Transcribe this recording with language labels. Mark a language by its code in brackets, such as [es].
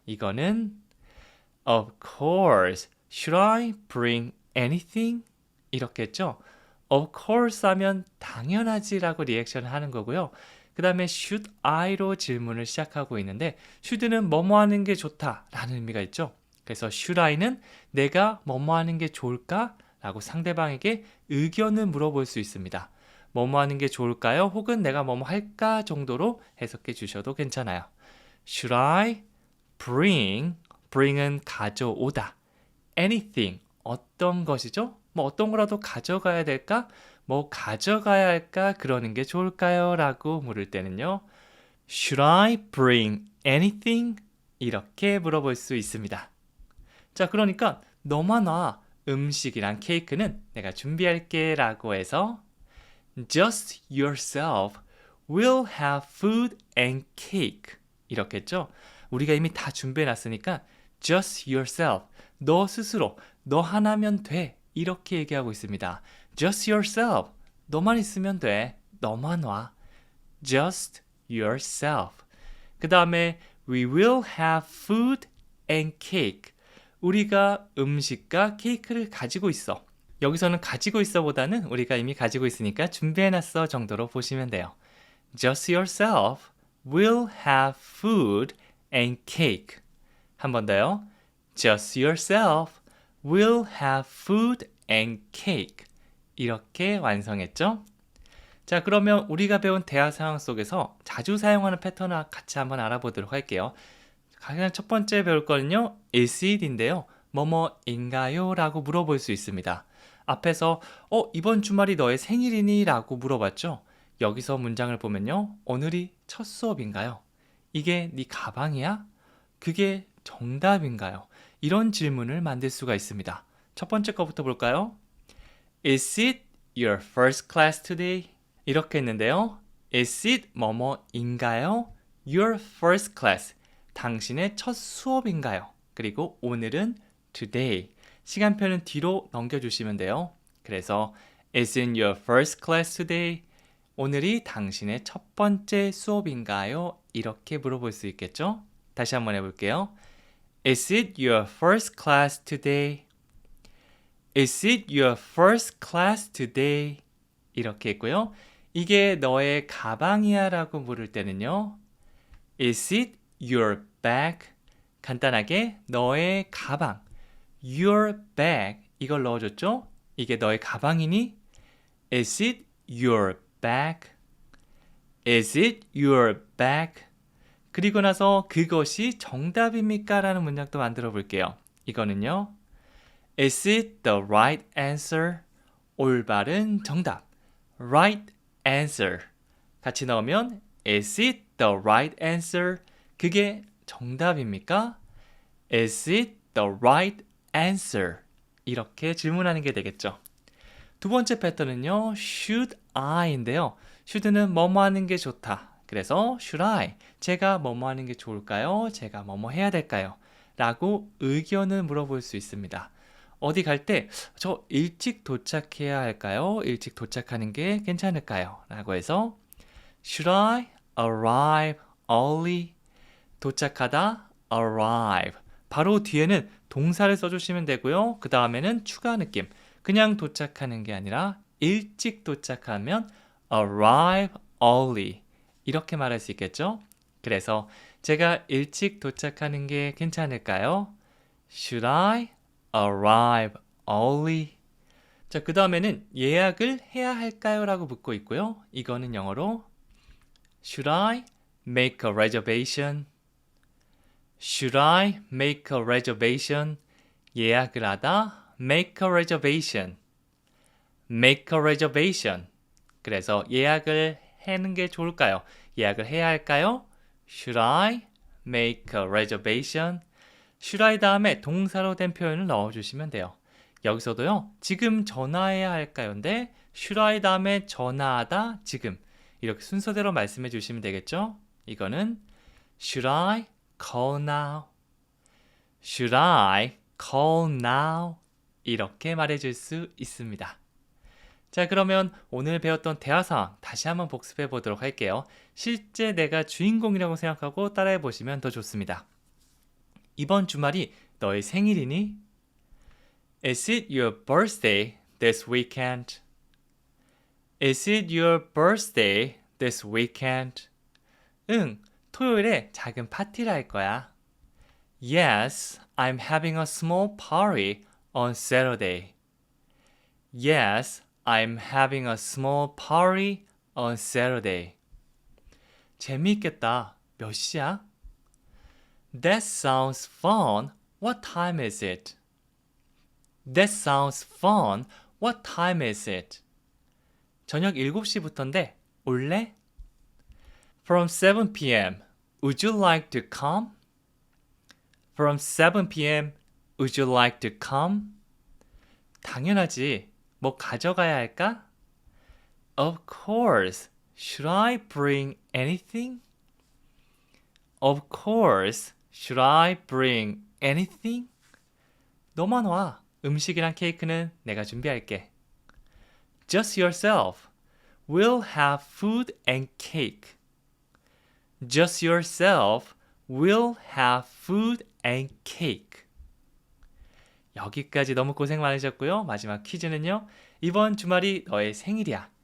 [ko] 이거는 [en] Of course. Should I bring anything? [ko] 이렇게 했죠. [en] Of course [ko] 하면 당연하지 라고 리액션을 하는 거고요. 그 다음에 [en] should I [ko] 로 질문을 시작하고 있는데 should는 뭐뭐 하는 게 좋다 라는 의미가 있죠. 그래서 [en] should I [ko] 는 내가 뭐뭐 하는 게 좋을까? 라고 상대방에게 의견을 물어볼 수 있습니다. 뭐뭐 하는 게 좋을까요? 혹은 내가 뭐뭐 할까 정도로 해석해 주셔도 괜찮아요. [en] Should I bring은 [ko] 가져오다. [en] anything, [ko] 어떤 것이죠? 뭐 어떤 거라도 가져가야 될까? 뭐 가져가야 할까? 그러는 게 좋을까요? 라고 물을 때는요. [en] Should I bring anything? [ko] 이렇게 물어볼 수 있습니다. 자, 그러니까 너만 와. 음식이랑 케이크는 내가 준비할게 라고 해서 [en] Just yourself will have food and cake. [ko] 이렇게 했죠. 우리가 이미 다 준비해 놨으니까 [en] Just yourself, [ko] 너 스스로, 너 하나면 돼. 이렇게 얘기하고 있습니다. [en] Just yourself, [ko] 너만 있으면 돼. 너만 와. [en] Just yourself. [ko] 그 다음에 [en] We will have food and cake. [ko] 우리가 음식과 케이크를 가지고 있어. 여기서는 가지고 있어 보다는 우리가 이미 가지고 있으니까 준비해놨어 정도로 보시면 돼요. [en] Just yourself will have food and cake. [ko] 한 번 더요. [en] Just yourself will have food and cake. [ko] 이렇게 완성했죠? 자, 그러면 우리가 배운 대화 상황 속에서 자주 사용하는 패턴을 같이 한번 알아보도록 할게요. 가장 첫 번째 배울 거는요. [en] Is it [ko] 인데요. 뭐뭐인가요? 라고 물어볼 수 있습니다. 앞에서 이번 주말이 너의 생일이니? 라고 물어봤죠. 여기서 문장을 보면요. 오늘이 첫 수업인가요? 이게 네 가방이야? 그게 정답인가요? 이런 질문을 만들 수가 있습니다. 첫 번째 거부터 볼까요? [en] Is it your first class today? [ko] 이렇게 했는데요. [en] Is it [ko] 뭐뭐인가요? [en] Your first class. [ko] 당신의 첫 수업인가요? 그리고 오늘은 today. 시간표는 뒤로 넘겨주시면 돼요. [en] 그래서 Is it your first class today? [ko] 오늘이 당신의 첫 번째 수업인가요? 이렇게 물어볼 수 있겠죠? 다시 한번 해볼게요. [en] Is it your first class today? Is it your first class today? [ko] 이렇게 했고요. 이게 너의 가방이야 라고 물을 때는요. [en] Is it your bag? [ko] 간단하게 너의 가방. [en] Your bag. [ko] 이걸 넣어줬죠? 이게 너의 가방이니? [en] Is it your bag? Is it your bag? [ko] 그리고 나서 그것이 정답입니까? 라는 문장도 만들어 볼게요. 이거는요. [en] Is it the right answer? [ko] 올바른 정답. [en] Right answer. [ko] 같이 넣으면 [en] Is it the right answer? [ko] 그게 정답입니까? [en] Is it the right answer? [ko] 이렇게 질문하는 게 되겠죠. 두 번째 패턴은요. [en] Should I인데요. [ko] should는 뭐뭐 하는 게 좋다. 그래서 [en] should I? [ko] 제가 뭐뭐 하는 게 좋을까요? 제가 뭐뭐 해야 될까요? 라고 의견을 물어볼 수 있습니다. 어디 갈 때 저 일찍 도착해야 할까요? 일찍 도착하는 게 괜찮을까요? 라고 해서 [en] Should I arrive early? [ko] 도착하다 arrive. 바로 뒤에는 동사를 써주시면 되고요. 그 다음에는 추가 느낌. 그냥 도착하는 게 아니라 일찍 도착하면 [en] arrive early. [ko] 이렇게 말할 수 있겠죠? 그래서 제가 일찍 도착하는 게 괜찮을까요? [en] Should I arrive early? [ko] 자, 그 다음에는 예약을 해야 할까요? 라고 묻고 있고요. 이거는 영어로 [en] Should I make a reservation? Should I make a reservation? [ko] 예약을 하다 [en] make a reservation. make a reservation. [ko] 그래서 예약을 하는 게 좋을까요? 예약을 해야 할까요? [en] Should I make a reservation? should I [ko] 다음에 동사로 된 표현을 넣어주시면 돼요. 여기서도요. 지금 전화해야 할까요?인데 [en] should I [ko] 다음에 전화하다 지금 이렇게 순서대로 말씀해 주시면 되겠죠? [en] 이거는 Should I call now? Should I call now? [ko] 이렇게 말해줄 수 있습니다. 자, 그러면 오늘 배웠던 대화 상황 다시 한번 복습해 보도록 할게요. 실제 내가 주인공이라고 생각하고 따라해 보시면 더 좋습니다. 이번 주말이 너의 생일이니? [en] Is it your birthday this weekend? Is it your birthday this weekend? [ko] 응, 토요일에 작은 파티를 할 거야. [en] Yes, I'm having a small party on Saturday. Yes, I'm having a small party on Saturday. [ko] 재미있겠다. 몇 시야? [en] That sounds fun. What time is it? That sounds fun. What time is it? [ko] 저녁 7시부터인데 올래? [en] From 7 p.m. Would you like to come? From 7 p.m. Would you like to come? [ko] 당연하지. 뭐 가져가야 할까? [en] Of course. Should I bring anything? Of course. Should I bring anything? [ko] 너만 와. 음식이랑 케이크는 내가 준비할게. [en] Just yourself. We'll have food and cake. Just yourself. We'll have food and cake. [ko] 여기까지 너무 고생 많으셨고요. 마지막 퀴즈는요. 이번 주말이 너의 생일이야.